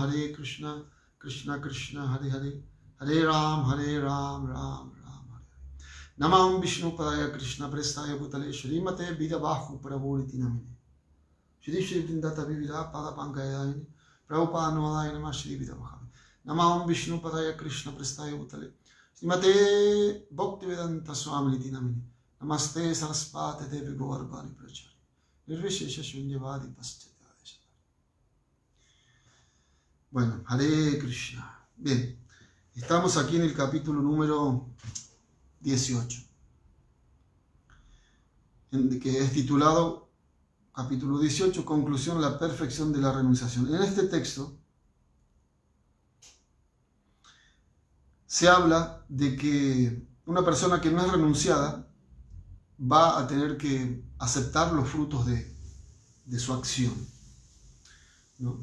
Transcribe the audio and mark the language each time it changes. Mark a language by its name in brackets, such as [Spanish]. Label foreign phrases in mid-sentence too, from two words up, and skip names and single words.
[Sanskrit] Krishna Krishna Hare Hare Hare Ram Ram Ram Namam Vishnu Padaya Krishna Prestaya Bhutale Shrimate Vidavahu Prabhuriti Namine Shri Shri Vrindata Vivira Pada Pankayayani Prabhupada Nuadaya Namah Shri Vidavaha Namam Vishnu Padaya Krishna Prestaya Bhutale Shrimate Bhaktivedanta Swamiti Namine Namaste Sarasvate Devi Govardhani Prachari Nirvishesha Shunyavadi Paschatya. [Spanish] Bueno, [Sanskrit] Hare Krishna. [Spanish] Bien, estamos aquí en el capítulo número 18, que es titulado capítulo 18, conclusión, la perfección de la renunciación. En este texto se habla de que una persona que no es renunciada va a tener que aceptar los frutos de su acción, ¿no?